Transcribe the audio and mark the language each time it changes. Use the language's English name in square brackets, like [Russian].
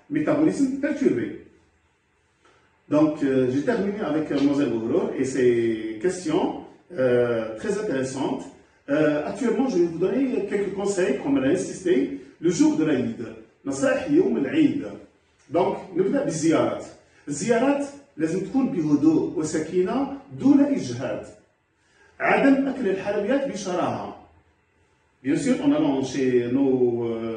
[French] Métabolisme perturbé. Donc, j'ai terminé avec Mlle Bourreau et ses questions très intéressantes. Actuellement, je vais vous donner quelques conseils, comme elle a insisté, le jour de l'Aïd. [Arabic] نصائح يوم العيد. Donc, نبدأ بالزيارات. الزيارات لازم تكون بهدوء وسكينة دون إجهاد. عدم أكل الحلويات بشراهة. [French] Bien sûr, en allant chez nos